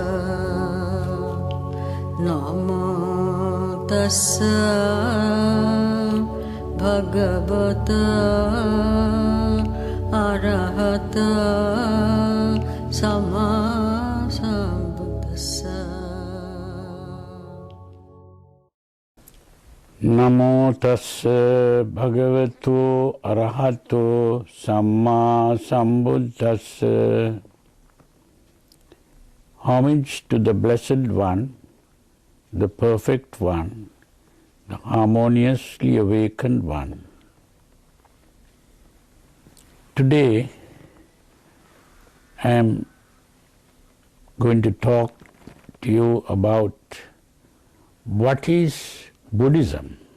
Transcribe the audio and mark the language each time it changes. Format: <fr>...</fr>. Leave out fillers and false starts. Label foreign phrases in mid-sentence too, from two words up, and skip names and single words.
<pi>Namo tassa bhagavata arahata sama sambuddhassa. Namo tassa bhagavato arahato samma sambuddhassa.</pi> <en>Homage to the Blessed One, the Perfect One, the harmoniously awakened One. Today I am going to talk to you about what is Buddhism.</en>